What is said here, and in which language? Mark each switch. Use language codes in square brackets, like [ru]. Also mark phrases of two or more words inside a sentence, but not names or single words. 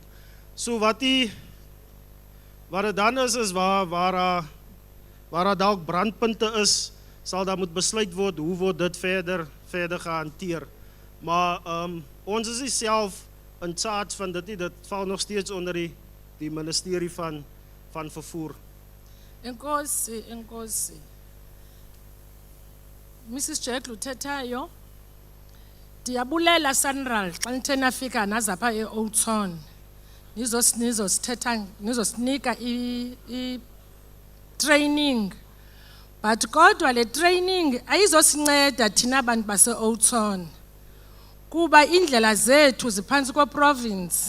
[af] So wat dit dan is waar dalk brandpunte is, sal daar moet besluit word, hoe word dit verder gehanteer. Maar ons is nie self [en] in charge [af] van dit nie, dit val nog steeds onder die ministerie van vervoer. [xh] Enkosi. Mrs. Jack Luthethayo, ndiyabulela Sanral xa nithe nafika nazapha e-Oudtshoorn nizosinika i-training, but kodwa le training ayizosinceda thina bantu base-Oudtshoorn kuba indlela zethu ziphantsi ko-province.